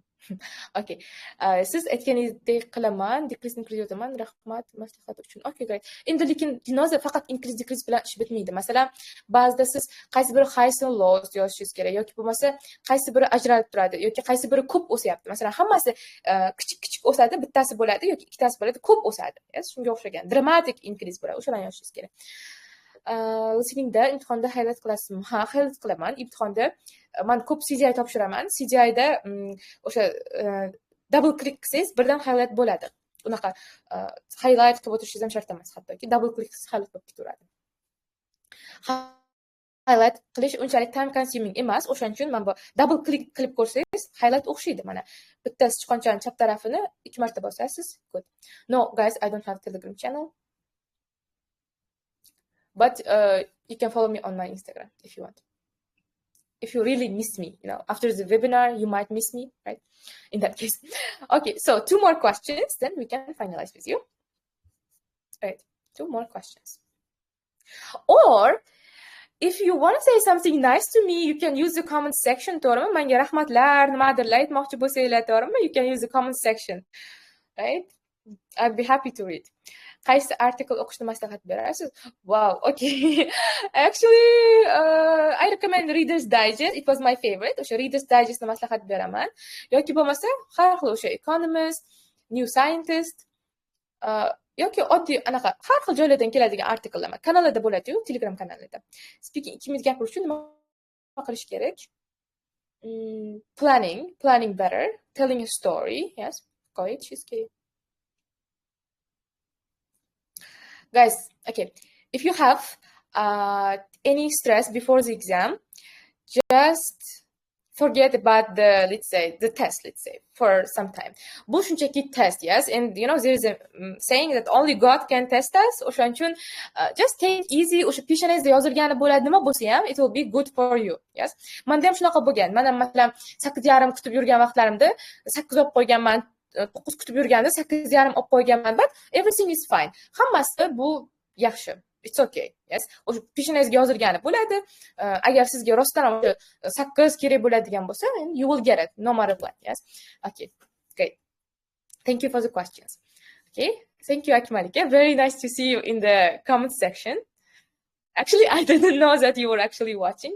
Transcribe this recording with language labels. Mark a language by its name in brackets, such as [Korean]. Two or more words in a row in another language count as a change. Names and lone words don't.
[Uzbek] Okay. Siz aytganingizdek qilaman, [English] decrease increase [Uzbek] yozaman. Rahmat maslahat uchun. [English] Okay, great. [Uzbek] Endi lekin dinozor faqat [English] increase decrease [Uzbek] bilan ish bitmaydi. Masalan, ba'zida siz qaysi biri [English] highs and lows [Uzbek] yozishingiz kerak yoki bo'lmasa qaysi biri ajralib turadi yoki qaysi biri ko'p o'syapti. Masalan, hammasi kichik o'sadi, bittasi bo'ladi yoki ikkitasi bo'ladi, ko'p o'sadi. Shunga o'xshagan. [English] Dramatic increase [Uzbek] bo'ladi. O'shalarni yozishingiz kerak. Listeningda imtihonda highlight qilasizmi? Ha, highlight qilaman. Imtihonda men ko'p CGI topshiraman. CGIda o'sha [English] double click [Uzbek] qilsangiz birdan highlight bo'ladi. Unaqa highlight qilib o'tirishingiz ham shart emas, hattoki [English] double click [Uzbek] qilsangiz highlight bo'lib ketaveradi. Highlight qilish unchalik [English] time consuming [Uzbek] emas, o'shaning uchun men bu [English] double click [Uzbek] qilib ko'rsangiz highlight o'xshaydi. Mana bitta sichqonchaning chap tarafini 2 marta bosasiz. [English] Good. No guys, I don't have Telegram channel. But you can follow me on my Instagram if you want. If you really miss me, after the webinar, you might miss me, right? In that case. Okay, so 2 more questions, then we can finalize with you. Right, 2 more questions. Or, if you want to say something nice to me, you can use the comment section. [Uzbek] Manga rahmatlar, nimadirlar aytmoqchi bo'lsanglar, [English] you can use the comment section. Right? I'd be happy to read. [Uzbek] Qaysi article o'qishni maslahat berasiz? [English] Wow, okay. Actually, I recommend Reader's Digest. It was my favorite. [Uzbek] O'sha Reader's Digestni maslahat beraman. Yoki bo'lmasa, har xil o'sha Economist, New Scientist, yoki oddiy anaqa har xil joylardan keladigan artikellar kanalida bo'ladi-yu, Telegram kanalida. Speaking ikkimiz gapirish uchun nima qilish kerak? [English] Planning better, telling a story, yes. [Uzbek] Qo'yishingiz kerak. [English] Guys, okay, if you have any stress before the exam, just forget about let's say, for some time. [Uzbek] Bu shunchaki test, yes? [English] And, there is a saying that only God can test us. [Uzbek] O'shaning uchun, [English] just take it easy. [Uzbek] O'sha peshanangizda yozilgani bo'ladi, nima bo'lsa ham, [English] it will be good for you, yes? [Uzbek] Menda ham shunaqa bo'lgan. Men ham masalan 8:30 kutib yurgan vaqtlarimda 8 olib qo'yganman. 9 kutib yurganda 8:30 olib qo'yganman, [English] but everything is fine. [Uzbek] Hammasi bu yaxshi. [English] It's okay. Yes. [Uzbek] O'sha peshanangizga yozilgani bo'ladi. Agar sizga rostdan ham 8 kerak bo'ladigan bo'lsa, [English] you will get it no matter what. Yes. Okay. Great. Thank you for the questions. Okay. Thank you, Akmalika. Very nice to see you in the comment section. Actually, I didn't know that you were actually watching.